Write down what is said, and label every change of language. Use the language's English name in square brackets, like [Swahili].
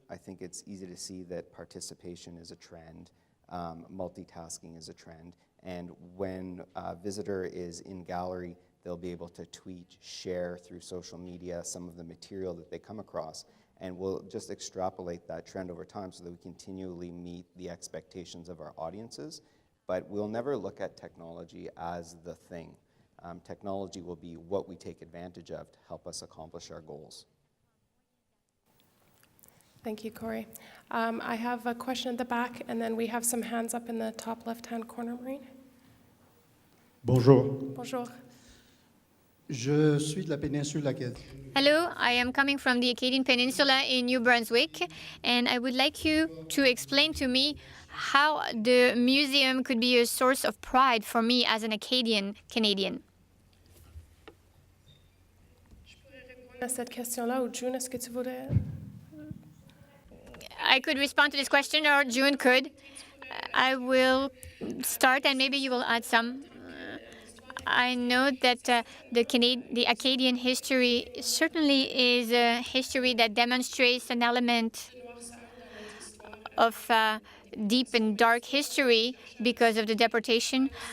[English] I think it's easy to see that participation is a trend, multitasking is a trend, and when a visitor is in gallery, they'll be able to tweet, share through social media some of the material that they come across, and we'll just extrapolate that trend over time so that we continually meet the expectations of our audiences, but we'll never look at technology as the thing. Technology will be what we take advantage of to help us accomplish our goals. Thank you, Corey. I have a question at the back, and then we have some hands up in the top left-hand corner, Maureen. [French] Bonjour. Bonjour. Je suis de la péninsule acadienne. [English] Hello, I am coming from the Acadian Peninsula in New Brunswick, and I would like you to explain to me how the museum could be a source of pride for me as an Acadian Canadian. [French] À cette question-là, ou June, est-ce que tu voudrais? [English] I could respond to this question, or June could. I will start, and maybe you will add some. I know that the Acadian history certainly is a history that demonstrates an element of deep and dark history because of the deportation.